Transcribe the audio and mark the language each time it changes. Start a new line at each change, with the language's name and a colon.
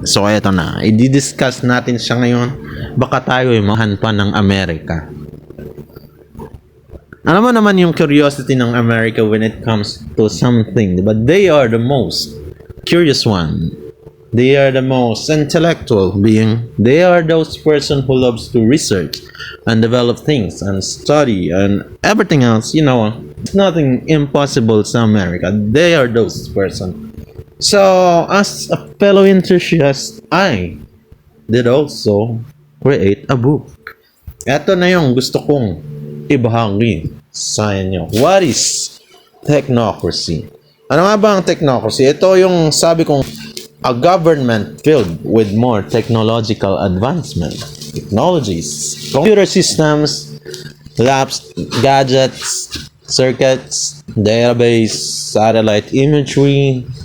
Filipino: So eto na, i-discuss natin siya ngayon. Baka tayo ay mahan pa ng Amerika. Alam mo naman yung
English: curiosity ng America when it comes to something, but they are the most curious one. They are the most intellectual being. They are those person who loves to research and develop things and study and everything else. You know, it's nothing impossible
Filipino: sa America.
English: They are those person. So, as a fellow enthusiast, I did also create a book.
Filipino: Ito na yung gusto kong ibahagi sa inyo.
English: What is technocracy?
Filipino: Ano nga ba ang technocracy? Ito yung sabi kong
English: a government filled with more technological advancement, technologies, computer systems, labs, gadgets, circuits, database, satellite imagery.